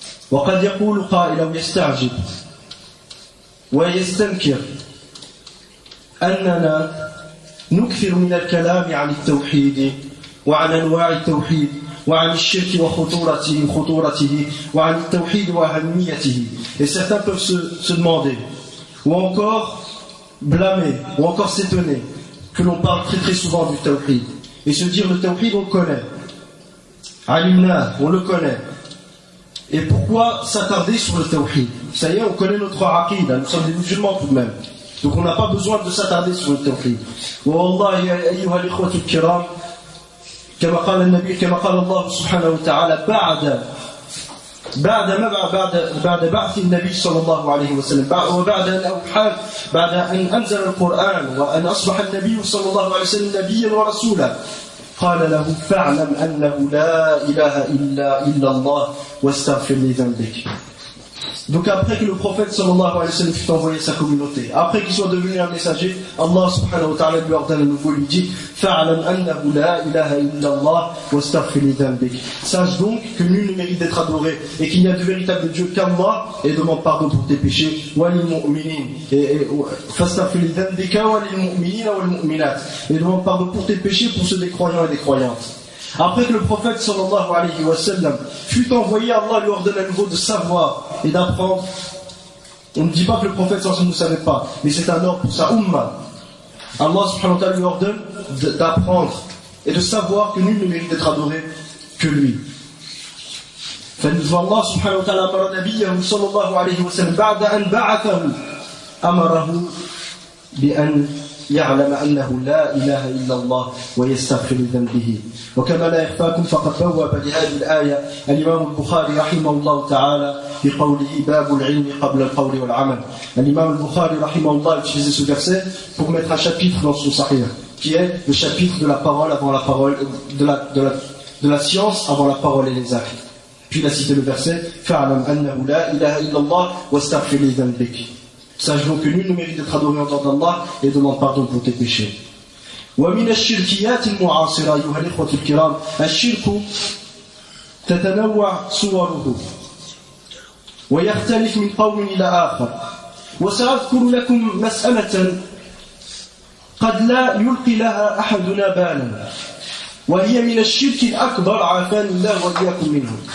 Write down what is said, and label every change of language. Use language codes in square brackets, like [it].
[ar] وقد يقول قائل أو يستعجب ويستنكر أننا نكثر من الكلام عن التوحيد وعن أنواع التوحيد وعن الشرك وخطورته وعن التوحيد وأهميته. [fr] Et certains peuvent se demander ou encore blâmer ou encore s'étonner que l'on parle très très souvent du tawhid et se dire le tawhid on le connaît, alimna on le connaît, et pourquoi s'attarder sur le tawhid? Ça y est, on connaît notre aqida, nous sommes des musulmans tout de même, donc on n'a pas besoin de s'attarder sur le tawhid. [ar] Wallahi ayyuha al-ikhwatu al-kiram, كما قال الله سبحانه وتعالى بعد بعث النبي صلى الله عليه وسلم بعد أن أنزل القرآن وأن أصبح النبي صلى الله عليه وسلم نبيا ورسولا قال له فاعلم أنه لا إله إلا الله واستغفر لذنبك. [fr] Donc après que le prophète sallallahu alayhi wa sallam fut envoyé à sa communauté, après qu'il soit devenu un messager, Allah subhanahu wa ta'ala lui ordonne à nouveau, lui dit [ar] fa'alam annahu la ilaha illallah wastaghfir li dhanbik. [fr] Sache donc que nul ne mérite d'être adoré et qu'il n'y a de véritable Dieu qu'Allah, et demande pardon pour tes péchés, walil mu'minin, et [ar] fastaghfir li dhanbika walil mu'minina wal mu'minat, [fr] et demande pardon pour tes péchés pour ceux des croyants et des croyantes. Après que le prophète sallallahu alayhi wa sallam fut envoyé, Allah lui ordonne à nouveau de savoir et d'apprendre. On ne dit pas que le prophète sallallahu alayhi wa sallam ne savait pas, mais c'est un ordre pour sa umma. Allah subhanahu wa ta'ala lui ordonne d'apprendre et de savoir que nul ne mérite d'être adoré que lui. [ar] فالله سبحانه وتعالى أمر نبيه صلى الله عليه وسلم بعد أن بعثه أمره بأن يعلم أنه لا إله إلا الله ويستغفر لذنبه. وكما لا يخفاكم فقد بوب بهذه الآية الإمام البخاري رحمه الله تعالى بقوله باب العلم قبل القول والعمل. الإمام البخاري رحمه الله [fr] a utilisé ce verset pour mettre un chapitre dans son Sahih, qui est le chapitre de la parole avant la parole, de la science avant la parole et les actes. Puis il a cité le verset [ar] fa'lam annahu la ilaha illallah wastaghfir li dhanbik. [fr] Sache donc que nul ne mérite d'être adoré en dehors d'Allah et demande pardon pour tes péchés. [ar] ومن الشركيات المعاصرة أيها الإخوة الكرام الشرك تتنوع صوره ويختلف من قوم إلى آخر. وسأذكر لكم مسألة قد لا يلقي لها أحدنا بالا وهي من الشرك الأكبر عافاني الله وإياكم منه.